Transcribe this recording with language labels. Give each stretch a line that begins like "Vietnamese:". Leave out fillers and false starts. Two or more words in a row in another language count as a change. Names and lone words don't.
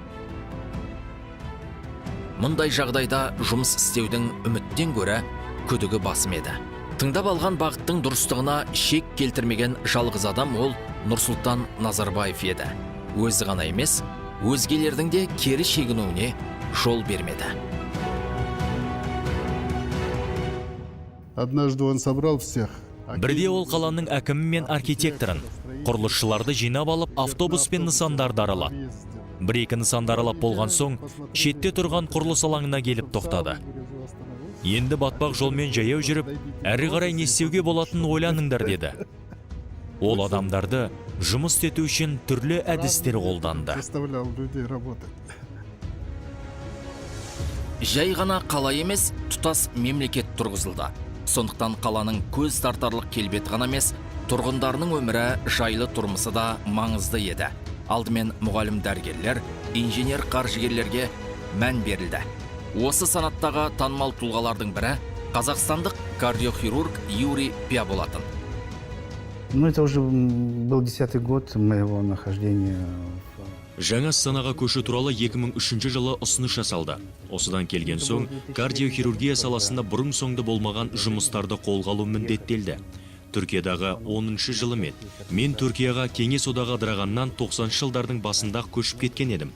Kazakh: Мұндай жағдайда жұмыс істеудің үміттен гөрі күдігі басым еді. Тыңдап алған бағыттың дұрыстығына шек келтірмеген жалғыз адам ол Нұрсұлтан Назарбаев еді. Өзі ғана емес, өзгелердің де кері шегінуіне жол бермеді.
Russian: Однажды он собрал всех.
Kazakh: Бірде ол қаланың әкімі мен архитекторын, құрылысшыларды жинап алып, автобус пен нысандарды аралады. Бір-екі нысанды аралап болған соң, шетте тұрған құрылыс алаңына келіп тоқтады. Енді батпақ жолмен жаяу жүріп, әрі қарай не істеуге болатынын ойланыңдар деді. Ол адамдарды жұмыс істету үшін түрлі әдістер қолданды.
Russian: Заставлял людей работать.
Kazakh: Жай ғана қала емес, тұтас мемлекет тұрғызылды. Сондықтан қаланың көз тартарлық келбеті ғана емес, тұрғындарының өмірі, жайлы тұрмысы да маңызды еді. Алдымен мұғалім дәрігерлер, инженер қаржыгерлерге мән берілді. Осы санаттағы танымал тұлғалардың бірі қазақстандық кардиохирург Юрий Пя болатын.
Russian: Ну, это уже был 10-й год моего нахождения.
Kazakh: Жаңа Астанаға көшу туралы 2003 жылы ұсыныс жасалды. Осыдан келген соң, кардиохирургия саласында бұрын-соңды болмаған жұмыстарды қолға алу міндеттелді. Түркиядағы 10-шы жылым еді. Мен Түркияға Кеңес одағы ыдырағаннан 90 жылдардың басында көшіп кеткен едім.